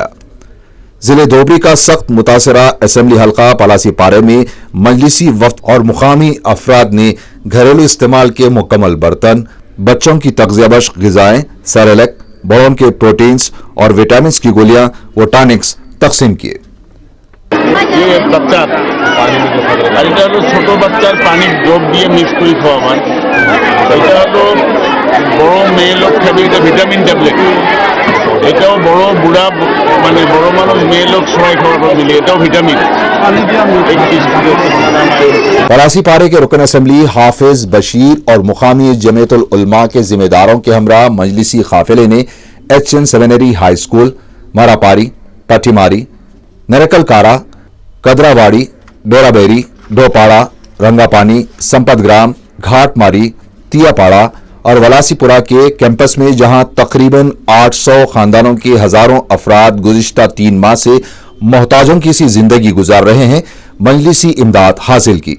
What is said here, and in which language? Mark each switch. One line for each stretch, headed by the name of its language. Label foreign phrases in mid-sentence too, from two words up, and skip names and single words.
Urdu: ضلع دھوبری کا سخت متاثرہ اسمبلی حلقہ پلاسی پارے میں مجلسی وفد اور مقامی افراد نے گھریلو استعمال کے مکمل برتن، بچوں کی تغذیہ بخش غذائیں، سیریلیک، بڑوں کے پروٹینز اور وٹامنز کی گولیاں و ٹانکس تقسیم کیے۔ یہ بچہ
Bangla: এটা হলো ছোট বাচ্চার পানি ডোব দিয়ে মিক্স করে খাওয়াবার। এটা হলো বড় মেয়ে লোক খাবে, এটা ভিটামিন ট্যাবলেট। এটাও বড় বুড়া মানে বড় মানুষ মেয়ে লোক সবাই খাওয়ার মিলে, এটাও ভিটামিন।
Urdu: پلاسی پارے کے رکن اسمبلی حافظ بشیر اور مقامی جمعیت العلماء کے ذمہ داروں کے ہمراہ مجلسی قافلے نے HN سیمینری ہائی اسکول، ماراپاری، پٹھیماری، نرکل کارا، کدراواڑی، ڈورا بیری، ڈوپاڑا، رنگا پانی، سمپت گرام، گھاٹ ماری، تیا پاڑا اور ولاسی پورا کے کیمپس میں جہاں تقریباً 800 خاندانوں کے ہزاروں افراد گزشتہ 3 ماہ سے محتاجوں کی سی زندگی گزار رہے ہیں، مجلسی امداد حاصل کی۔